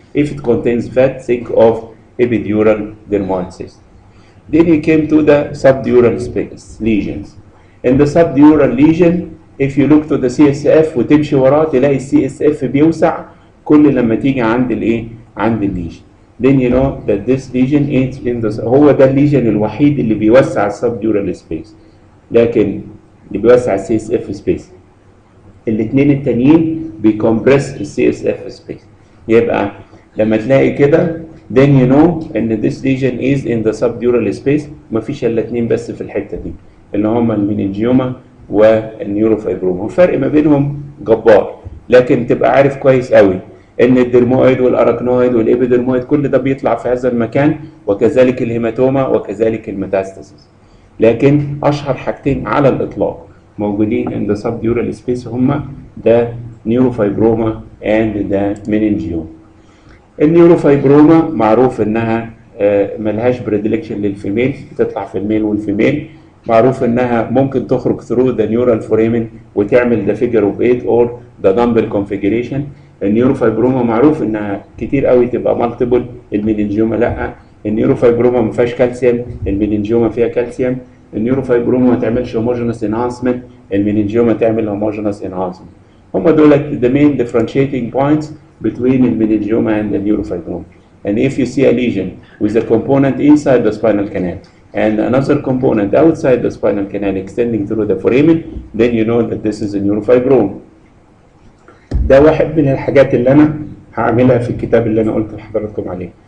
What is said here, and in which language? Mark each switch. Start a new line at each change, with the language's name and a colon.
English: If it contains fat, think of epidural dermoid cyst. Then we came to the subdural space lesions. In the subdural lesion, if you look to the CSF
Arabic: وتمشي وراه تلاقي CSF بيوسع كل لما تيجي عند الايه؟ عند الليجن.
English: Then you know that this lesion is in the
Arabic: هو ده الليجن الوحيد اللي بيوسع السبديورال سبيس، لكن اللي بيوسع السي اس اف سبيس. الاثنين التانيين بيكمبرس السي اس اف سبيس. يبقى لما تلاقي كده
English: then you know
Arabic: ان
English: this lesion is in the subdural space.
Arabic: مفيش الا اتنين بس في الحته دي اللي هم المينينجيوما والنيوروفايبروما، والفرق ما بينهم جبار، لكن تبقى عارف كويس قوي ان الدرمويد والارachnoid والابيدرمويد كل ده بيطلع في هذا المكان، وكذلك الهيماتوما وكذلك الميتاستاسيس. لكن اشهر حاجتين على الاطلاق موجودين
English: in the subdural space
Arabic: هما ده نيوروفايبروما and ده meningioma. النيوروفايبروما معروف انها ملهاش بريدلكشن للفيميل، بتطلع في الميل والفيميل. معروف انها ممكن تخرج
English: through the neural foramen
Arabic: وتعمل
English: the figure of 8 or the dumbbell configuration.
Arabic: النيوروفايبروما معروف انها كتير قوي تبقى مالتيبل، المينينجيوما لا. النيوروفايبروما ما فيهاش كالسيوم، المينينجيوما فيها كالسيوم. النيوروفايبروما ما تعملش homogeneous enhancement، المينينجيوما تعمل homogeneous enhancement. هم دول
English: the main differentiating points between the meningioma and the neurofibroma. And if you see a lesion with a component inside the spinal canal and another component outside the spinal canal extending through the foramen, then you know that this is a neurofibroma.
Arabic: ده واحد من الحاجات اللي انا هعملها في الكتاب اللي انا قلت لحضراتكم عليه.